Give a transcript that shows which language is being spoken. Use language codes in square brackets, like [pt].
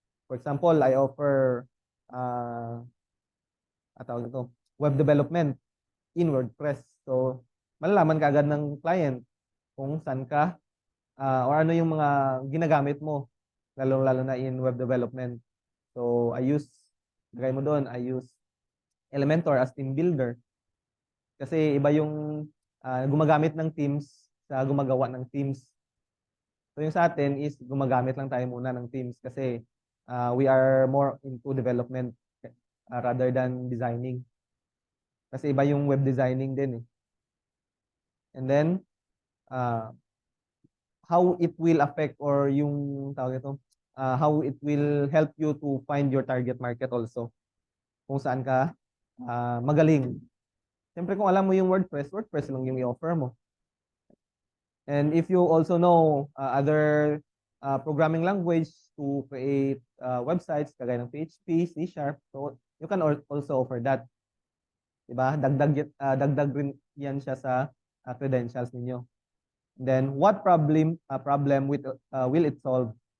[en] For example, I offer tawag ito, web development in WordPress. [tl] So, malalaman ka agad ng client kung saan ka or ano yung mga ginagamit mo, lalo-lalo na in web development. [en] So, [tl] lagay mo doon, [en] I use Elementor as team builder. [tl] Kasi iba yung gumagamit ng Teams sa gumagawa ng Teams. So, yung sa atin is gumagamit lang tayo muna ng Teams kasi [en] we are more into development rather than designing. [tl] Kasi iba yung web designing din eh. [en] And then, how it will affect or yung tawag ito, how it will help you to find your target market also. [tl] Kung saan ka magaling. Siyempre kung alam mo yung WordPress lang yung i-offer mo. [en] And if you also know other programming language to create websites, [tl] kagaya ng [en] PHP, C#, so you can also offer that. [tl] Diba? Dagdag rin yan siya sa credentials ninyo. [en] Then, what problem will it solve?